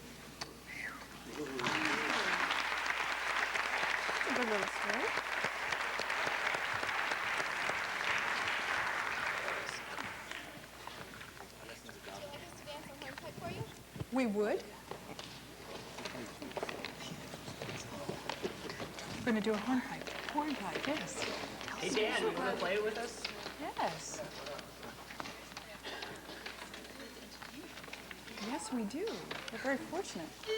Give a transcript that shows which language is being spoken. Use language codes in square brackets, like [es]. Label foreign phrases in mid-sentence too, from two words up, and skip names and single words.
[en] A good little story. We would. We're going to do a hornpipe. Hornpipe, yes. Hey, Dan, you want to play with us? Yes. Yes, we do. We're very fortunate.